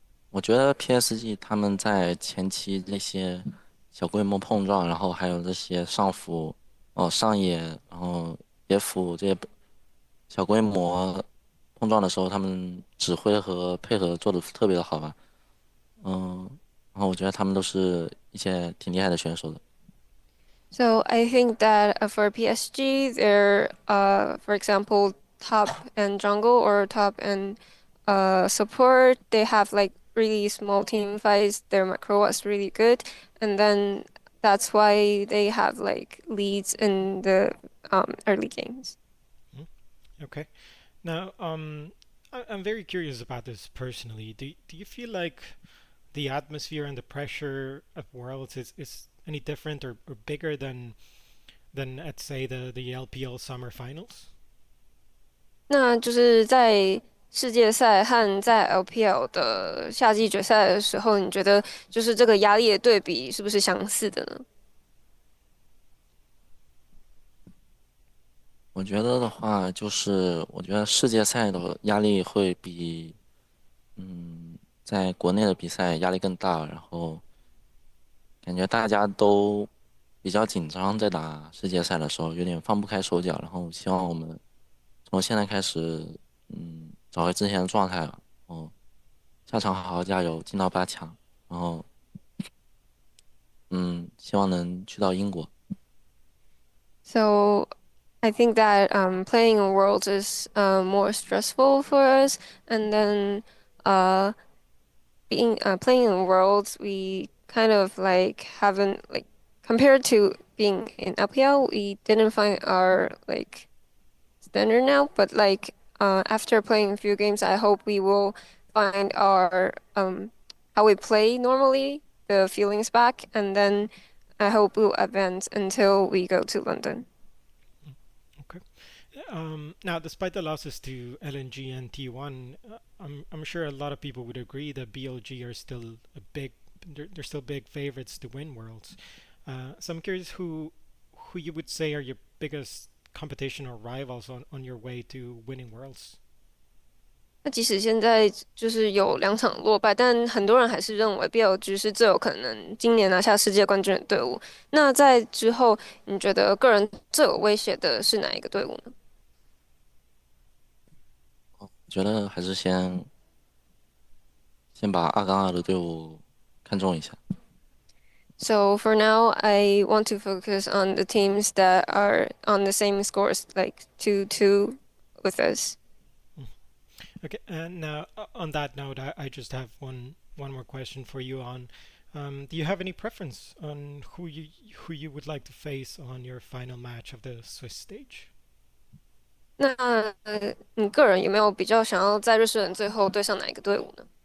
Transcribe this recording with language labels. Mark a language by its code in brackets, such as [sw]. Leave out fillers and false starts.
[zh] 我觉得 PSG 他们在前期那些小规模碰撞，然后还有这些上辅、上野，然后野辅这些小规模碰撞的时候，他们指挥和配合做的特别的好吧。嗯，然后我觉得他们都是一些挺厉害的选手的。 [en] So I think that for PSG, they're for example, top and jungle or top and support. They have like really small team fights. Their macro was really good, and then that's why they have like leads in the early games. Mm, okay. Now, I'm very curious about this personally. Do you feel like the atmosphere and the pressure of Worlds is any different or bigger than at say the LPL Summer Finals? [zh] 那就是在世界赛和在 LPL 的夏季决赛的时候，你觉得就是这个压力的对比是不是相似的呢？我觉得的话，就是我觉得世界赛的压力会比在国内的比赛压力更大，然后感觉大家都比较紧张，在打世界赛的时候有点放不开手脚，然后希望我们从现在开始，找回之前的状态吧，然后下场好好加油，进到8强，然后希望能去到英国。 [en] So I think that playing in Worlds is more stressful for us, and then uh, being playing in Worlds, we kind of like haven't like compared to being in LPL, we didn't find our like standard now, but like after playing a few games, I hope we will find our how we play normally, the feelings back, and then I hope we'll advance until we go to London. Okay. Now, despite the losses to LNG and T1, I'm sure a lot of people would agree that BLG are still a big they're still big favorites to win Worlds. So I'm curious who you would say are your biggest competition or rivals on your way to winning Worlds. [zh] 那即使现在就是有两场落败，但很多人还是认为 BLG 是最有可能今年拿下世界冠军的队伍。那在之后，你觉得个人最有威胁的是哪一个队伍呢？我觉得还是先把2-2的队伍看重一下。 [en] So for now, I want to focus on the teams that are on the same scores, like 2-2 with us. Mm. Okay, and now on that note, I just have one more question for you on. Do you have any preference on who you would like to face on your final match of the Swiss stage? [zh] 那你个人有没有比较想要在瑞士人最后对上哪一个队伍呢？